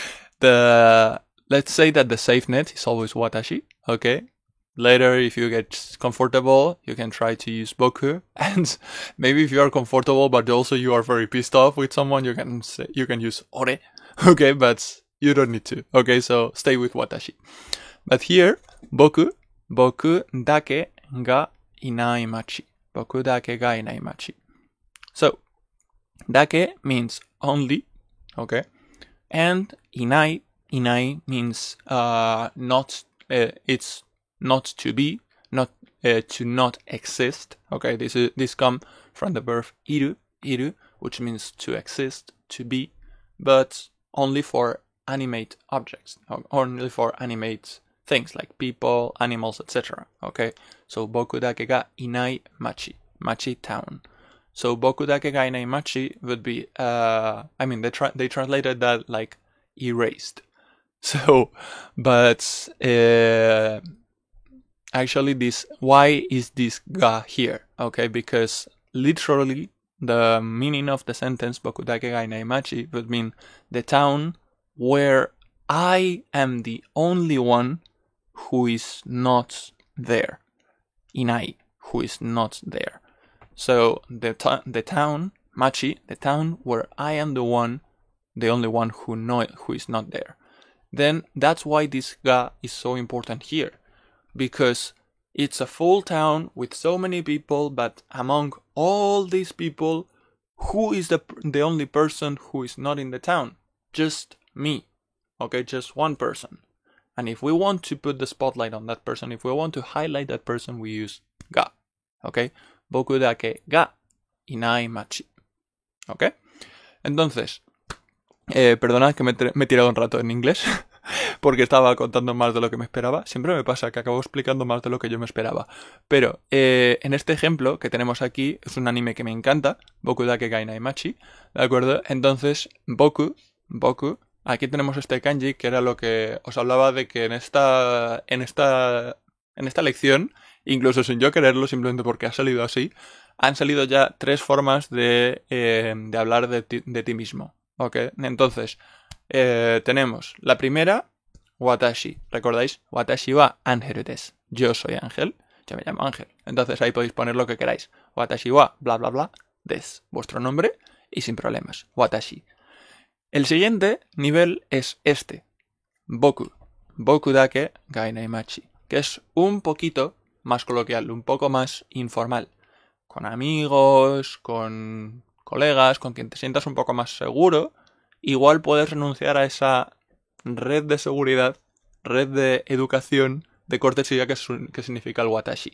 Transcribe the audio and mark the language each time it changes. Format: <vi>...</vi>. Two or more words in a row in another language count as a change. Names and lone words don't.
<en>Let's say that the safe net is always watashi, okay? Later, if you get comfortable, you can try to use boku. And maybe if you are comfortable, but also you are very pissed off with someone, you can use ore, okay? But you don't need to, okay? So stay with watashi. But here,</en> <ja>僕だけがいない街. 僕だけがいない街.</ja> <en>So, dake means only, okay? And inai means not. It's not to be, not to not exist. Okay, this come from the verb iru, which means to exist, to be, but only for animate objects, only for animate things like people, animals, etc. Okay, so</en> <ja>僕だけがいない街 town.</ja> <en>So</en> <ja>僕だけがいない街</ja> <en>would be, they translated that like erased. So, but actually why is this ga here? Okay, because literally the meaning of the sentence</en> <ja>僕だけがいない街</ja> <en>would mean the town where I am the only one who is not there. Inai, who is not there. So the town, machi, the town where I am the only one who is not there. Then that's why this ga is so important here. Because it's a full town with so many people, but among all these people, who is the only person who is not in the town? Just me. Okay, just one person. And if we want to put the spotlight on that person, if we want to highlight that person, we use ga.</en> <ja>Okay, 僕だけがいない街.</ja> <es>Ok, entonces, perdonad que me he tirado un rato en inglés porque estaba contando más de lo que me esperaba. Siempre me pasa que acabo explicando más de lo que yo me esperaba. Pero en este ejemplo que tenemos aquí es un anime que me encanta,</es> <ja>僕だけがいない街,</ja> <es>¿de acuerdo? Entonces, boku, aquí tenemos este kanji que era lo que os hablaba de que en esta lección, incluso sin yo quererlo, simplemente porque ha salido así, han salido ya 3 formas de hablar de ti mismo. ¿Ok? Entonces, tenemos la primera, watashi. ¿Recordáis?</es> <ja>Watashi wa ángel desu.</ja> <es>Yo soy Ángel, yo me llamo Ángel. Entonces ahí podéis poner lo que queráis.</es> <ja>Watashi wa bla bla bla desu.</ja> <es>Vuestro nombre y sin problemas. Watashi. El siguiente nivel es este. Boku.</es> <ja>僕だけがいない街.</ja> <es>Que es un poquito más coloquial, un poco más informal. Con amigos, con colegas, con quien te sientas un poco más seguro, igual puedes renunciar a esa red de seguridad, red de educación, de cortesía que significa el watashi.</es>